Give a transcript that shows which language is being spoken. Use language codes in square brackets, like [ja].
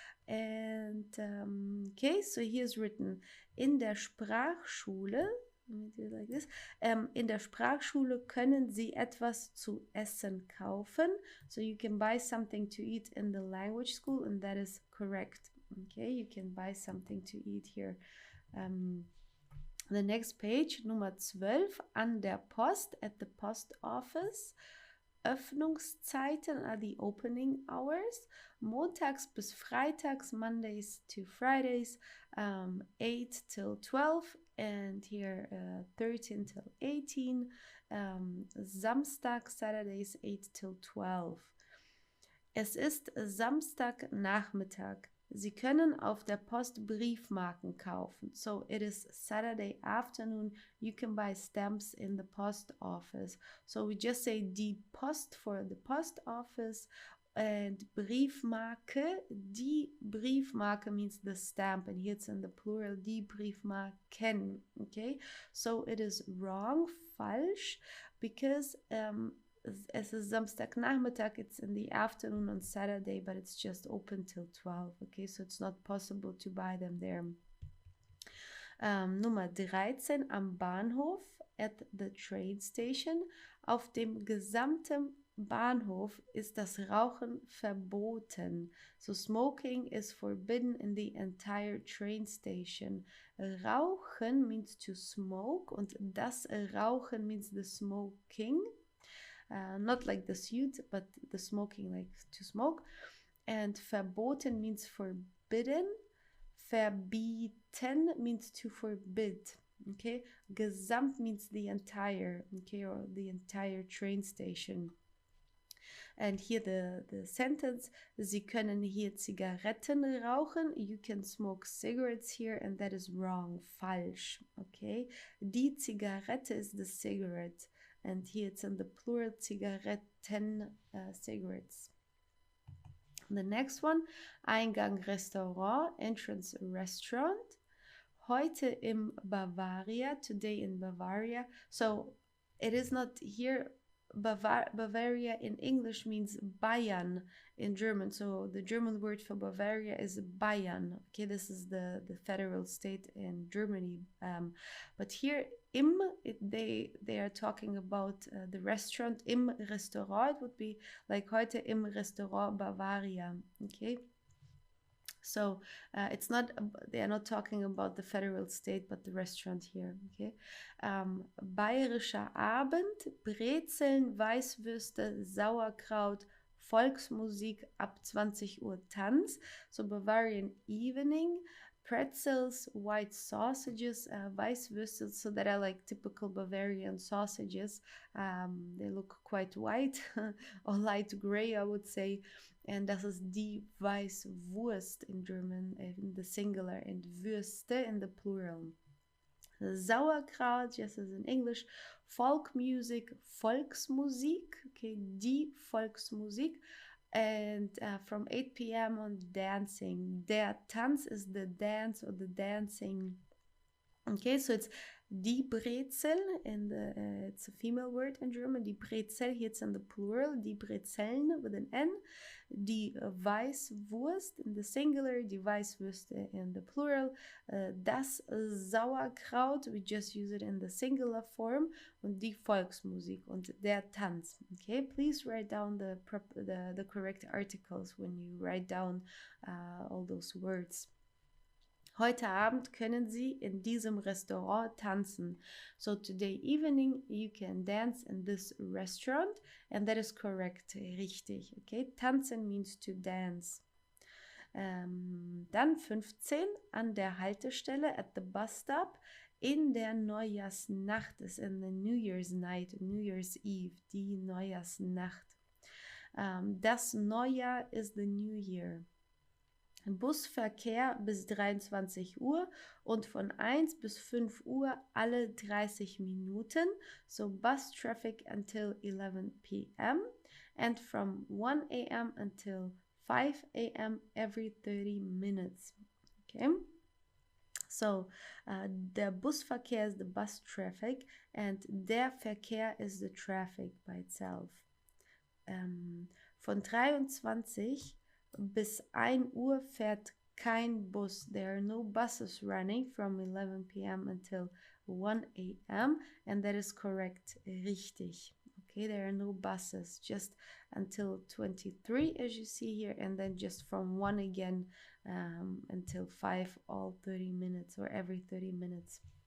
[en] And okay, so here's written, [de] in der Sprachschule, [en] let me do it like this, [de] in der Sprachschule können Sie etwas zu essen kaufen. [en] So you can buy something to eat in the language school, and that is correct. Okay, you can buy something to eat here. The next page, [de] Nummer 12, an der Post, [en] at the post office. Öffnungszeiten are the opening hours. [de] Montags bis Freitags, [en] Mondays to Fridays, 8 till 12, and here 13 till 18. Samstag, Saturdays, 8 till 12. [de] Es ist Samstagnachmittag. Sie können auf der Post Briefmarken kaufen. [en] So it is Saturday afternoon. You can buy stamps in the post office. So we just say die Post for the post office, and Briefmarke. Die Briefmarke means the stamp, and here it's in the plural, die Briefmarken. Okay, so it is wrong, falsch, because [de] es ist Samstagnachmittag, [en] it's in the afternoon on Saturday, but it's just open till 12. Okay, so it's not possible to buy them there. [de] Nummer 13, am Bahnhof, [en] at the train station. [de] Auf dem gesamten Bahnhof ist das Rauchen verboten. [en] So smoking is forbidden in the entire train station. Rauchen means to smoke, [de] und das Rauchen [en] means the smoking. Not like the suit, but the smoking, like to smoke. And verboten means forbidden. Verbieten means to forbid. Okay, gesamt means the entire, okay, or the entire train station. And here the sentence, [de] Sie können hier Zigaretten rauchen. [en] You can smoke cigarettes here, and that is wrong, falsch. Okay, die Zigarette is the cigarette, and here it's in the plural, Zigaretten, cigarettes. The next one, Eingang Restaurant, entrance restaurant. [de] Heute im Bavaria, [en] today in Bavaria. So it is not here, Bavaria in English means Bayern in German. So the German word for Bavaria is Bayern. Okay, this is the federal state in Germany. But here, they are talking about the restaurant. Im Restaurant, it would be like [de] heute im Restaurant Bavaria. [en] Okay. So it's not, they are not talking about the federal state, but the restaurant here. Okay. [de] Bayerischer Abend, Brezeln, Weißwürste, Sauerkraut, Volksmusik, ab 20 Uhr Tanz. [en] So Bavarian evening, pretzels, white sausages, Weißwürste, so that are like typical Bavarian sausages. They look quite white or light gray, I would say. And [de] das ist die Weißwurst [en] in German, in the singular, and Würste in the plural. Sauerkraut, just as in English. Folk music, Volksmusik, okay, die Volksmusik. And from 8 p.m. on, dancing. Der Tanz is the dance or the dancing. Okay, so it's Die Brezel, it's a female word in German. Die Brezel, here it's in the plural. Die Brezeln with an N. Die Weißwurst in the singular. Die Weißwürste in the plural. Das Sauerkraut, we just use it in the singular form. [de] Und die Volksmusik und der Tanz. [en] Okay, please write down the correct articles when you write down all those words. [de] Heute Abend können Sie in diesem Restaurant tanzen. [en] So today evening you can dance in this restaurant, and that is correct, richtig. Okay, tanzen means to dance. [de] Dann 15 an der Haltestelle [en] at the bus stop [de] in der Neujahrsnacht ist [en] in the New Year's night, New Year's Eve, die Neujahrsnacht. Das Neujahr is the New Year. [de] Busverkehr bis 23 Uhr und von 1 bis 5 Uhr alle 30 Minuten. [en] So bus traffic until 11 p.m. and from 1 a.m. until 5 a.m. every 30 minutes. Okay. So der Busverkehr is the bus traffic and der Verkehr is the traffic by itself. [de] Von 23 bis 1 Uhr fährt kein Bus. [en] There are no buses running from 11 p.m. until 1 a.m. and that is correct, richtig. Okay, there are no buses, just until 23 as you see here, and then just from 1 again until 5, all 30 minutes or every 30 minutes.